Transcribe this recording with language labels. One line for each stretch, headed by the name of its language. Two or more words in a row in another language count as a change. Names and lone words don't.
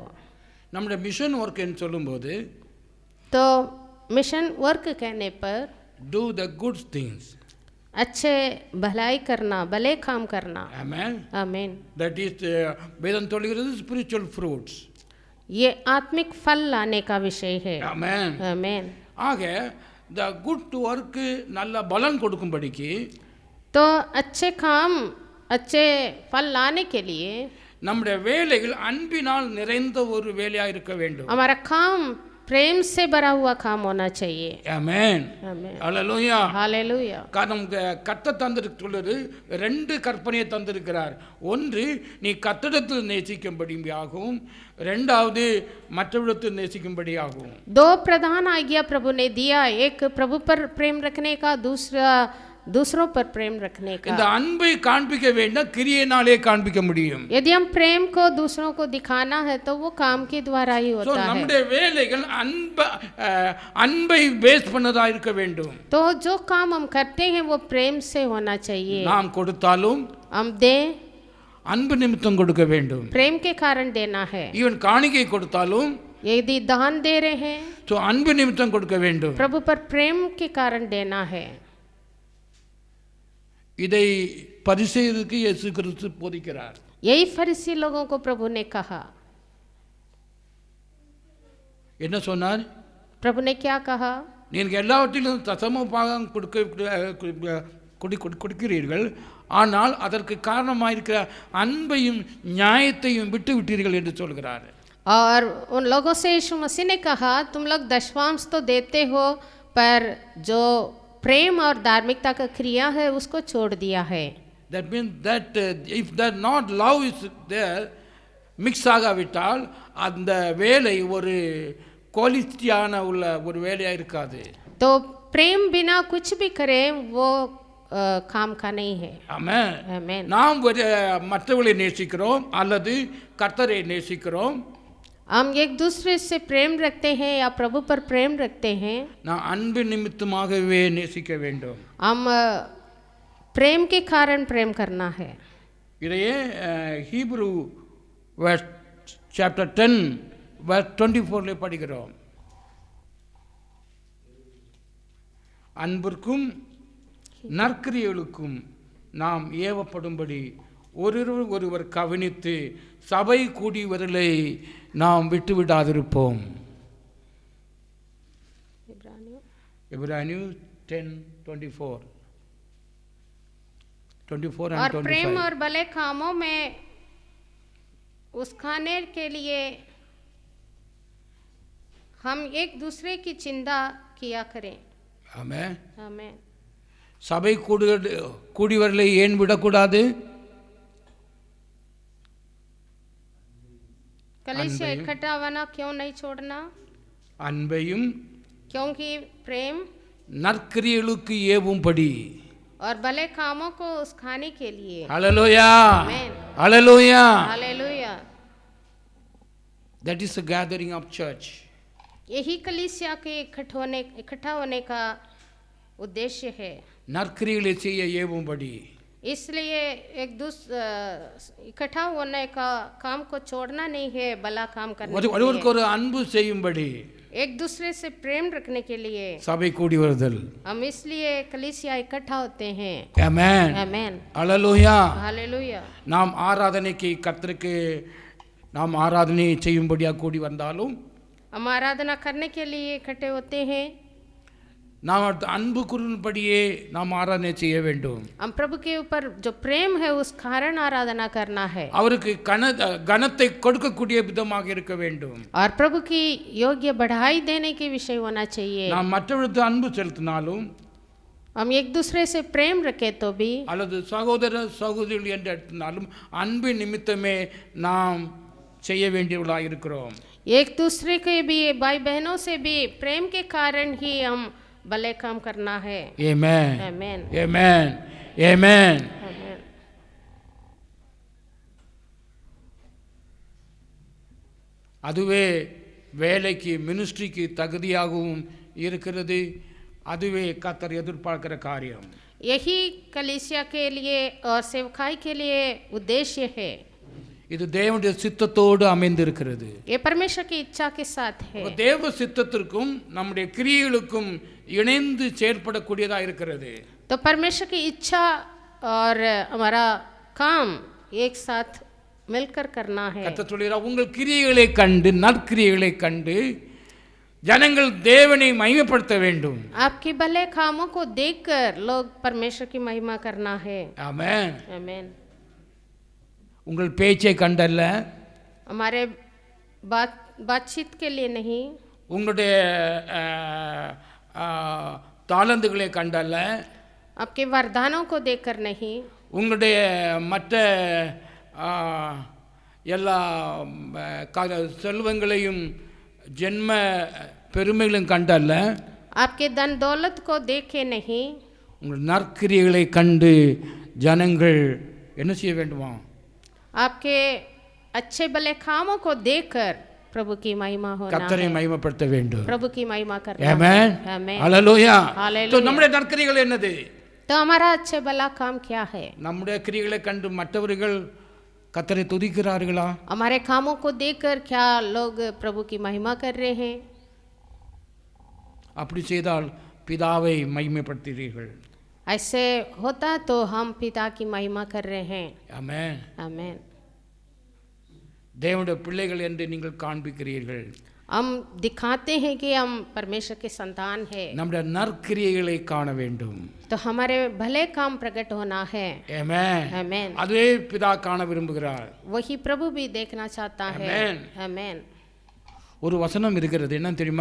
Tamil: நம்முடைய
English: mission work
Tamil: என்று சொல்லும்போது
Hindi: तो
English: mission work
Hindi: कहने पर
English: do the good things.
Hindi: अच्छे भलाई करना, भले काम करना.
English: Amen.
Hindi: आमीन.
English: That is
Tamil: வேதம் சொல்கிறது
English: spiritual fruits.
Hindi: ये आत्मिक फल लाने का विषय है.
English: Amen.
Hindi: आमीन.
Tamil: ஆக
English: the good work
Tamil: நல்ல பலன் கொடுக்கும்படிக்கு
Hindi: तो अच्छे काम अच्छे फल लाने के लिए
Tamil: நம்முடைய வேலைகள் அன்பினால் நிறைந்த ஒரு வேலையா இருக்க வேண்டும்.
Hindi: हमारा काम प्रेम से भरा हुआ काम होना चाहिए.
Tamil: ஆமென்.
Hindi: आमीन.
Tamil: அல்லேலூயா.
Hindi: हालेलुया.
Tamil: காரணம் கர்த்தர் தந்திருக்கிறது ரெண்டு கற்பனையை தந்திருக்கிறார். ஒன்று நீ கர்த்தரிடத்தில் நேசிக்கும்படியாகவும் இரண்டாவது மற்றவரிடத்தில் நேசிக்கும்படியாகவும்.
Hindi: दो प्रधान आज्ञा प्रभु ने दिया, एक प्रभु पर प्रेम रखने का, दूसरा दूसरों पर प्रेम रखने
Tamil: இந்த
Hindi: का.
Tamil: அன்பை காண்பிக்க வேண்டும், கிரியையினாலே காண்பிக்க முடியும்.
Hindi: यदि हम प्रेम को दूसरों को दिखाना है तो वो काम के द्वारा ही
Tamil: சோ
Hindi: होता है.
Tamil: நம்முடைய வேலைகள் அன்பை பேஸ் பண்ணதா இருக்க வேண்டும்.
Hindi: तो जो काम हम करते हैं वो प्रेम से होना चाहिए.
Tamil: நாம் கொடுத்தாலும்
Hindi: हम दें,
Tamil: அன்பு நிமித்தம் கொடுக்க வேண்டும்.
Hindi: प्रेम के कारण देना है.
Tamil: ஈவன் காணிக்கை கொடுத்தாலும்
Hindi: यदि दान दे रहे हैं
Tamil: சோ அன்பு நிமித்தம் கொடுக்க வேண்டும்.
Hindi: प्रभु पर प्रेम के कारण देना है.
Tamil: இதை பரிசேயருக்கு இயேசு கிறிஸ்து போதிக்கிறார்.
Hindi: यही फरीसी लोगों को प्रभु ने कहा.
Tamil: என்ன சொன்னார்?
Hindi: प्रभु ने क्या कहा?
Tamil: நீங்கள் எல்லாவற்றிலும் தசம பாகம் கொடுக்கிறீர்கள், ஆனால் அதற்கு காரணமாயிருக்கிற அன்பையும் நியாயத்தையும் விட்டு விட்டீர்கள் என்று சொல்கிறார்.
Hindi: और उन लोगों से यीशु मसीह ने कहा, तुम लोग दशवांश तो देते हो पर जो प्रेम और धार्मिकता का क्रिया है उसको छोड़ दिया है.
English: That means that if that not love is there,
Tamil: மிக்ஸ் ஆகாவிட்டால் அந்த வேலை ஒரு குவாலிட்டியான உள்ள ஒரு வேலையா இருக்காது.
Hindi: तो प्रेम बिना कुछ भी करें वो काम का नहीं है.
Tamil: ஆமென்.
Hindi: आमीन.
Tamil: நாம் மற்றவர்களை நேசிக்கிறோம் அல்லது கர்த்தரை நேசிக்கிறோம்,
Hindi: हम एक दूसरे से प्रेम रखते हैं या प्रभु पर प्रेम रखते हैं,
Tamil: நான் அன்பு நிமித்தமாகவே நேசிக்க வேண்டும்.
Hindi: हम प्रेम के कारण प्रेम करना है.
Tamil: இதையே
English: Hebrew chapter 10 verse 24
Tamil: படிக்கிறோம். அன்பிற்கும் நற்கிரியைகளுக்கும் நாம் ஏவப்படும்படி ஒருவர் கவனித்து சபை கூடியவர்களை நாம் விட்டுவிடாதிருப்போம். இப்ரானியர் 10:24 and
Hindi: और 25. प्रेम और भले कामों में उसकाने के लिए हम एक दूसरे की चिंता किया करें.
Tamil: ஆமென்.
Hindi: आमीन.
Tamil: சபை கூடியவர்களை ஏன் விடக்கூடாது?
Hindi: कलीसिया इकट्ठा होना क्यों नहीं छोड़ना?
Tamil: அன்பையும்
Hindi: क्योंकि प्रेम
Tamil: நற்கிரியைகளுக்கு ஏவும்படி.
Hindi: और भले कामों को उसकाने के लिए.
Tamil: ஹalleluya.
Hindi: आमीन.
Tamil: ஹalleluya.
Hindi: हालेलुया.
English: That is the gathering of church.
Hindi: यही कलीसिया के इकट्ठा होने का उद्देश्य है.
Tamil: நற்கிரியைகளை செய்ய ஏவும்படி.
Hindi: इसलिए एक दूसरे इकट्ठा होने का काम को छोड़ना नहीं है, भला काम करने के लिए.
Tamil: ஒருவருக்கு ஒரு அன்பு செய்யும்படி.
Hindi: एक दूसरे से प्रेम रखने के लिए
Tamil: சபை கூடி வருதல்.
Hindi: हम इसलिए कलीसिया इकट्ठा होते हैं.
Tamil: ஆமென்.
Hindi: आमीन.
Tamil: ஹalleluya.
Hindi: हालेलुया.
Tamil: நாம் ஆராதனைக்கு கர்த்தருக்கு நாம் ஆராதனை செய்யும்படியா கூடி வந்தாலும்
Hindi: हम आराधना करने के लिए इकट्ठे होते हैं.
Tamil: நாம் அன்பு கூறும்படியே நாம் ஆராதனை செய்ய வேண்டும்.
Hindi: हम प्रभु के ऊपर जो प्रेम है उस कारण आराधना करना है.
Tamil: அவருக்கு கனத்தை கொடுக்கக்கூடிய விதமாக இருக்க வேண்டும்.
Hindi: और प्रभु की योग्य बढ़ाई देने के विषय होना चाहिए.
Tamil: நாம் மற்றவர்களுக்கு அன்பு செலுத்தினாலும்
Hindi: हम एक दूसरे से प्रेम रखे तो भी
Tamil: அல்லது சகோதர சகோதரிகள் என்று எடுத்தினாலும் அன்பு நிமித்தமே நாம் செய்ய வேண்டியவர்களாக இருக்கிறோம்.
Hindi: एक दूसरे के भी भाई बहनों से भी प्रेम के कारण ही हम भले काम करना है.
English: Amen.
Hindi: आमीन.
English: Amen. Amen.
Hindi: आमीन.
Tamil: அதுவே வேலைக்கு மினிஸ்ட்ரிக்கு தகுதியாகவும் இருக்கிறது. அதுவே கர்த்தர் எதிர்பார்க்கிற காரியம்.
Hindi: यही कलीसिया के लिए और सेवकाई के लिए उद्देश्य है.
Tamil: இது தேவனுடைய சித்தத்தோடு அமைந்திருக்கிறது.
Hindi: ये परमेश्वर की इच्छा के साथ है.
Tamil: தேவ சித்தத்திற்கும் நம்முடைய கிரியைகளுக்கும் இணைந்து செயல்படக்கூடியதா இருக்கிறது.
Hindi: तो परमेश्वर की इच्छा और हमारा काम एक साथ मिलकर करना है.
Tamil: கர்த்தர் சொல்கிறார், உங்கள் கிரியைகளை கண்டு நற்கிரியைகளை கண்டு ஜனங்கள் தேவனை மகிமைப்படுத்த வேண்டும்.
Hindi: आपके भले कामों को देखकर लोग परमेश्वर की महिमा करना है.
Tamil: ஆமென்.
Hindi: आमीन.
Tamil: உங்கள் பேச்சை கண்டல்ல,
Hindi: हमारे बातचीत के लिए नहीं,
Tamil: உங்களுடைய தாளந்துகளை கண்டல்ல,
Hindi: आपके वरदानों को देखकर नहीं,
Tamil: உங்களுடைய மற்ற எல்லா செல்வங்களையும் ஜென்ம பெருமைகளையும் கண்டல்ல,
Hindi: आपके धन दौलत को देखे नहीं,
Tamil: உங்கள் நற்கிரியைகளை கண்டு ஜனங்கள் என்ன செய்ய வேண்டுமா?
Hindi: आपके अच्छे भले कामों को देखकर प्रभु की महिमा होना
Tamil: கர்த்தரை
Hindi: है,
Tamil: மகிமைப்படுத்த வேண்டும்.
Hindi: प्रभु की महिमा करना
Tamil: ஆமென்.
Hindi: है। आमेन।
Tamil: ஹalleluya.
Hindi: हालेलुया।
Tamil: நம்முடைய நற்கிரியைகள் என்னது?
Hindi: तो हमारा अच्छे भला काम क्या है?
Tamil: நம்முடைய கிரியைகளை கண்டு மற்றவர்கள் கர்த்தரை துதிக்கிறார்களா?
Hindi: हमारे कामों को देखकर क्या लोग प्रभु की महिमा कर रहे हैं?
Tamil: அப்படி செய்தால் பிதாவை மகிமைப்படுத்துகிறீர்கள்.
Hindi: ऐसे होता तो हम पिता की महिमा कर रहे हैं।
Tamil: ஆமென்.
Hindi: आमेन।
Tamil: தேவனுடைய பிள்ளைகள் என்று நீங்கள் காண்பிக்கிறீர்கள்.
Hindi: हम दिखाते हैं कि हम परमेश्वर के संतान हैं।
Tamil: நம்முடைய நற்கிரியைகளை காண வேண்டும்.
Hindi: तो हमारे भले काम प्रकट होना है।
Tamil: ஆமென்.
Hindi: आमेन।
Tamil: அதுவே பிதா காண விரும்புகிறார்.
Hindi: वही प्रभु भी देखना चाहता है। आमेन। आमेन।
Tamil: ஒரு வசனம் இருக்கிறது, என்ன தெரியுமா?